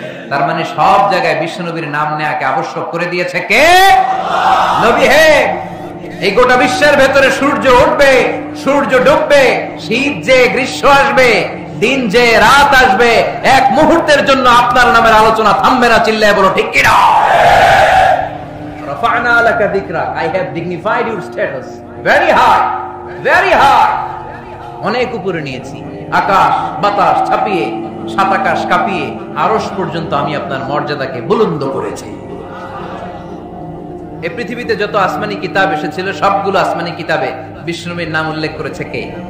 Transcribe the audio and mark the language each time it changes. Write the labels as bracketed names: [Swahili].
[Bangla] তার মানে সব জায়গায় বিশ্বনবীর নাম নেয়াকে আবশ্যক করে দিয়েছে কে? নবী। হে, এই গোটা বিশ্বের ভেতরে সূর্য উঠবে, সূর্য ডুববে, শীত যে গ্রীষ্ম আসবে, দিন যে রাত আসবে, এক মুহূর্তের জন্য আপনার নামের আলোচনা থামবে না। চিল্লায় বলো ঠিক কিনা? [Arabic] রাফা'না লাকা যিকরাক, [English] I have dignified your status very high, very high। [Bangla] অনেক উপরে নিয়েছি, আকাশ বাতাস ছাপিয়ে, সাত আকাশ কাঁপিয়ে আরশ পর্যন্ত আমি আপনার মর্যাদাকে বুলন্দ করেছি। এই পৃথিবীতে যত আসমানি কিতাব এসেছিল, সবগুলো আসমানি কিতাবে বিষ্ণুনবীর নাম উল্লেখ করেছে কে?